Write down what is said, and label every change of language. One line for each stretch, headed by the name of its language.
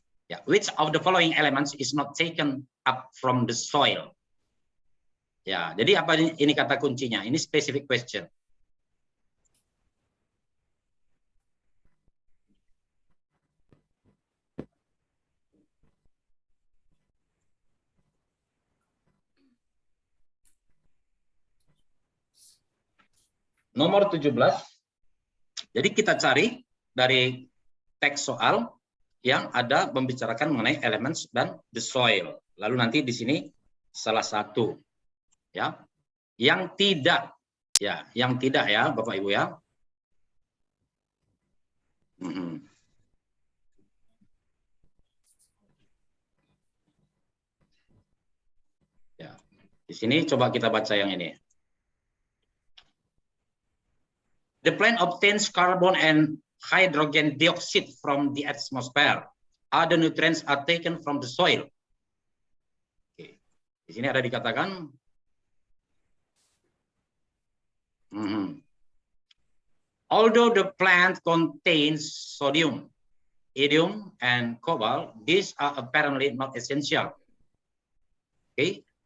English: Ya, which of the following elements is not taken up from the soil?
Indonesian: Ya, jadi apa ini kata kuncinya? Ini
English: specific question.
Indonesian: Nomor 17. Jadi kita cari dari teks soal yang ada membicarakan mengenai elements dan the soil. Lalu nanti di sini salah satu ya. Yang tidak ya Bapak Ibu ya. Ya. Di sini coba kita baca yang ini.
English: The plant obtains carbon and hydrogen dioxide from the atmosphere. Other nutrients are taken from the soil. Oke.
Indonesian: Di sini ada dikatakan
English: although the plant contains sodium, iodine, and cobalt, these are apparently not essential. Okay.